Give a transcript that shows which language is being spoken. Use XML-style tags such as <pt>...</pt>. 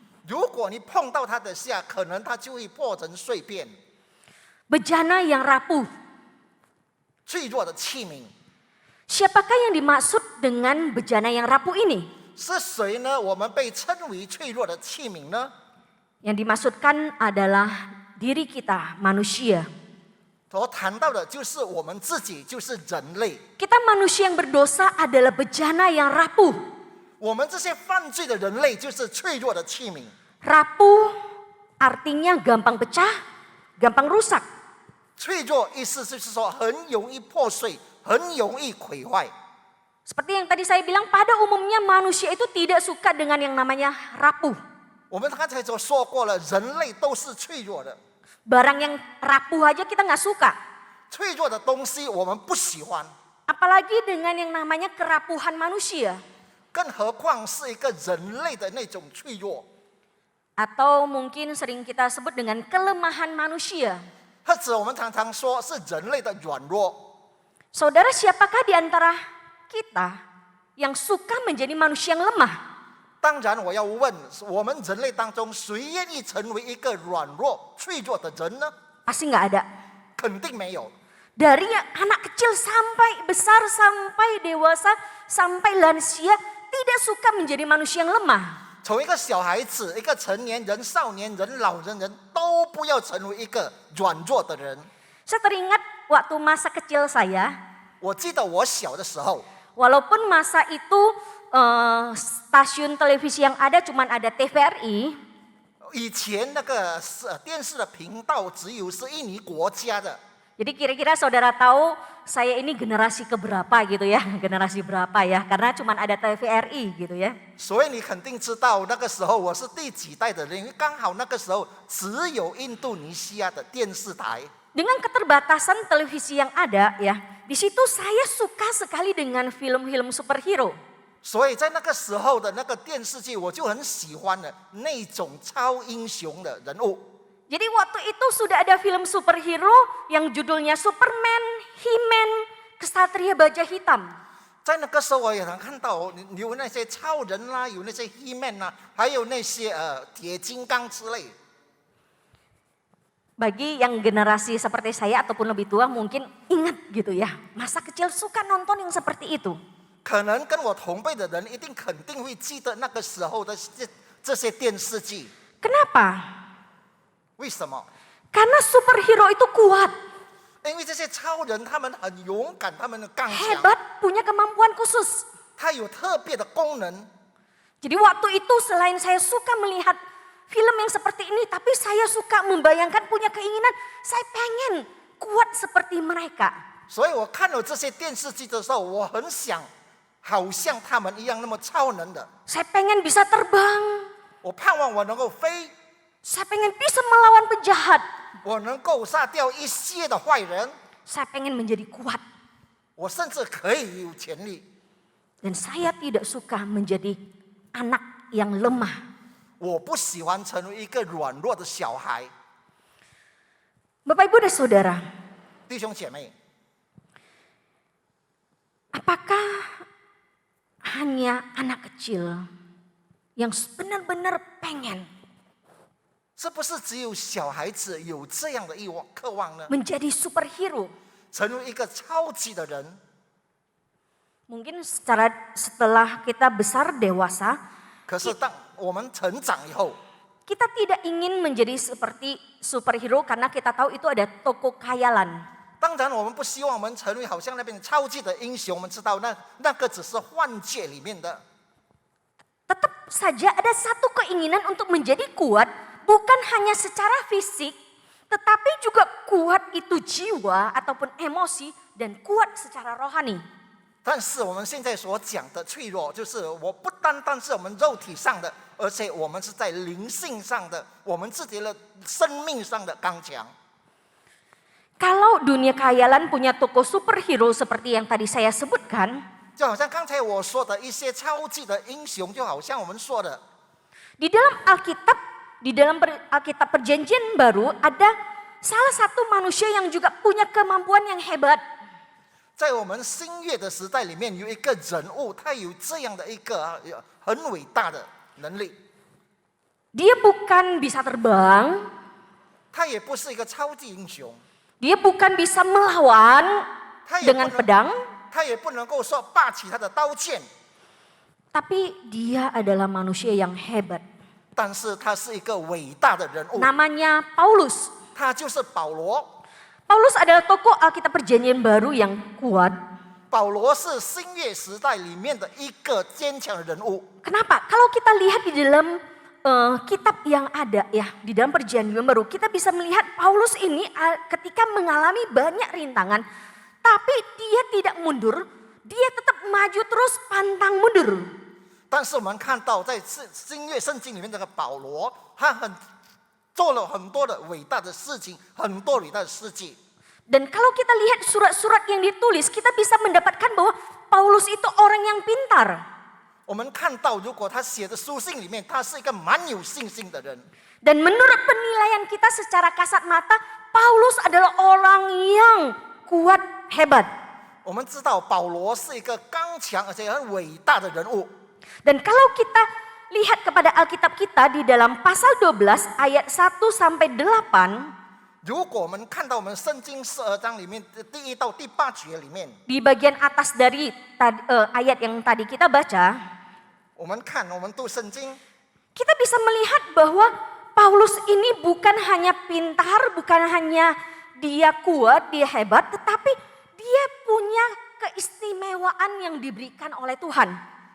<zh>如果你碰到它的下，可能它就会破成碎片。</zh> <id>Bejana yang rapuh.</id> <zh>脆弱的器皿</zh> <id>Siapakah yang dimaksud dengan bejana yang rapuh ini?</id> <zh>是谁呢？我们被称为脆弱的器皿呢？</zh> <id>Yang dimaksudkan adalah diri kita, manusia.</id> <zh>所谈到的就是我们自己，就是人类。</zh> <id>Kita manusia yang berdosa adalah bejana yang rapuh.</id> <zh>我们这些犯罪的人类就是脆弱的器皿。</zh> <id>Rapuh artinya gampang pecah, gampang rusak.</id> <zh>脆弱意思就是说很容易破碎，很容易毁坏。</zh> <id>Seperti yang tadi saya bilang, pada umumnya manusia itu tidak suka dengan yang namanya rapuh.</id> <zh>我们刚才就说过了，人类都是脆弱的，</zh> <id>Barang yang rapuh aja kita nggak suka.</id> <zh>脆弱的东西我们不喜欢，</zh> <id>Apalagi dengan yang namanya kerapuhan manusia.</id> <zh>更何况是一个人类的那种脆弱，</zh> <id>Atau mungkin sering kita sebut dengan kelemahan manusia.</id> <zh>或者我们常常说是人类的软弱。</zh> <id>Saudara, siapakah di antara kita yang suka menjadi manusia yang lemah?</id> <zh>当然，我要问，我们人类当中谁愿意成为一个软弱、脆弱的人呢？</zh> <id>Pasti nggak ada.</id> <zh>肯定没有。</zh> <id>Dari anak kecil sampai besar, sampai dewasa, sampai lansia, tidak suka menjadi manusia yang lemah.</id> <zh>从一个小孩子、一个成年人、少年人、老人人都不要成为一个软弱的人。</zh> <id>Saya teringat waktu masa kecil saya,</id> <zh>我记得我小的时候，</zh> <id>walaupun masa itu stasiun televisi yang ada cuma ada TVRI,</id> <zh>以前那个电视的频道只有是印尼国家的，</zh> <id>jadi kira-kira saudara tahu saya ini generasi keberapa gitu ya, generasi berapa ya, karena cuma ada TVRI gitu ya.</id> <zh>所以你肯定知道那个时候我是第几代的人，因为刚好那个时候只有印度尼西亚的电视台。</zh> <id>Dengan keterbatasan televisi yang ada ya, di situ saya suka sekali dengan film-film superhero.</id> <zh>所以在那个时候的那个电视剧，我就很喜欢的那种超英雄的人物。</zh> <id>Jadi waktu itu sudah ada film superhero yang judulnya Superman, He-Man, Kesatria Baja Hitam.</id> <zh>在那个时候，我也能看到有那些超人啦、有那些 He-Man 啦，还有那些铁金刚之类。</zh> <id>Bagi yang generasi seperti saya ataupun lebih tua mungkin ingat gitu ya, masa kecil suka nonton yang seperti itu.</id> <zh>可能跟我同辈的人一定肯定会记得那个时候的这些电视剧。</zh> <id>Kenapa?</id> <zh>为什么？</zh> <id>Karena superhero itu kuat,</id> <zh>因为这些超人他们很勇敢，他们的刚强，</zh> <id>hebat, punya kemampuan khusus.</id> <zh>他有特别的功能。</zh> <id>Jadi waktu itu selain saya suka melihat film yang seperti ini, tapi saya suka membayangkan punya keinginan, saya pengen kuat seperti mereka.</id> <zh>所以我看了这些电视剧的时候，我很想，好像他们一样那么超能的。</zh> <id>Saya pengen bisa terbang.</id> <zh>我盼望我能够飞，</zh> <id>Saya pengen bisa melawan penjahat.</id> <zh>我能够杀掉一些的坏人，</zh> <id>Saya pengen menjadi kuat.</id> <zh>我甚至可以有权利。</zh> <id>Dan saya tidak suka menjadi anak yang lemah.</id> <zh>我不喜欢成为一个软弱的小孩。</zh> <id>Bapak Ibu dan Saudara,</id> <zh>弟兄姐妹，</zh> <id>apakah hanya anak kecil yang benar-benar pengen</id> <zh>是不是只有小孩子有这样的渴望呢？</zh> <id>menjadi superhero?</id> <zh>成为一个超级的人。</zh> <id>Mungkin setelah kita besar dewasa,</id> <zh>可是当我们成长以后，</zh> <id>kita tidak ingin menjadi seperti superhero karena kita tahu itu ada toko khayalan.</id> <zh>当然我们不希望我们成为好像那边超级的英雄，我们知道那个只是幻觉里面的。</zh> <id>Tetap saja ada satu keinginan untuk menjadi kuat, bukan hanya secara fisik, tetapi juga kuat itu jiwa ataupun emosi dan kuat secara rohani.</id> <zh>但是我们现在所讲的脆弱，就是我不单单是我们肉体上的，而且我们是在灵性上的，我们自己的生命上的刚强。</zh> <id>Kalau dunia khayalan punya toko superhero seperti yang tadi saya sebutkan,</id> <zh>就好像刚才我说的一些超级的英雄，就好像我们说的，</zh> <id>di dalam Alkitab Perjanjian Baru ada salah satu manusia yang juga punya kemampuan yang hebat.</id> <zh>在我们新约的时代里面，有一个人物，他有这样的一个很伟大的能力。</zh> <id>Dia bukan bisa terbang,</id> <zh>他也不是一个超级英雄，</zh> <id>dia bukan bisa melawan</id> <zh>他也不</zh> <id>dengan</id> <zh>能，</zh> <id>pedang,</id> <zh>他也不能够说霸起他的刀剑，</zh> <id>tapi dia adalah manusia yang hebat.</id> <zh>但是他是一个伟大的人物，</zh> <id>Namanya Paulus.</id> <zh>他就是保罗。</zh> <id>Paulus adalah tokoh Alkitab Perjanjian Baru yang kuat.</id> <zh>保罗是新约时代里面的一个坚强的人物。</zh> <id>Kenapa? Kalau kita lihat di dalam kitab yang ada ya, di dalam Perjanjian Baru, kita bisa melihat Paulus ini ketika mengalami banyak rintangan, tapi dia tidak mundur, dia tetap maju terus pantang mundur.</id> <zh>但是我们看到在新约圣经里面，这个保罗，他做了很多的伟大的事情，很多伟大的事迹。</zh> <id>Dan kalau kita lihat surat-surat yang ditulis, kita bisa mendapatkan bahwa Paulus itu orang yang pintar.</id> <zh>我们看到，如果他写的书信里面，他是一个蛮有信心的人。</zh> <id>Dan menurut penilaian kita secara kasat mata, Paulus adalah orang yang kuat, hebat.</id> <zh>我们知道保罗是一个刚强而且很伟大的人物。</zh> <id>Dan kalau kita lihat kepada Alkitab kita di dalam pasal 12 ayat 1 sampai 8,</id> <zh>如果我们看到我们圣经12章里面的第1到第8节里面，</zh> <id>di bagian atas dari ayat yang tadi kita baca,</id> <zh>我们读圣经，</zh> <id>kita bisa melihat bahwa Paulus ini bukan hanya pintar, bukan hanya dia kuat, dia hebat, tetapi dia punya keistimewaan yang diberikan oleh Tuhan.</id>